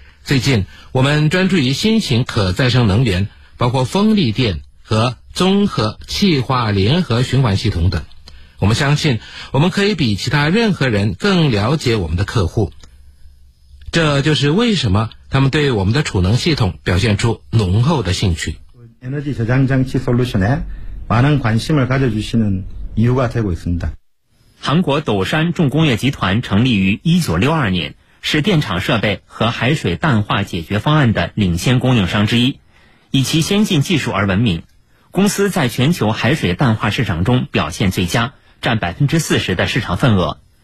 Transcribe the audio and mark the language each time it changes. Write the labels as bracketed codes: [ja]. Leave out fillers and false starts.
[zh] 最近，我们专注于新型可再生能源，包括风力电和综合气化联合循环系统等。我们相信，我们可以比其他任何人更了解我们的客户。这就是为什么他们对我们的储能系统表现出浓厚的兴趣。 [ko] Energy 저장장치 솔루션에 많은 관심을 가져주시는 이유가 되고 있습니다。 [zh] 韩国斗山重工业集团成立于1962年，是电厂设备和海水淡化解决方案的领先供应商之一，以其先进技术而闻名。公司在全球海水淡化市场中表现最佳，占 40% 的市场份额。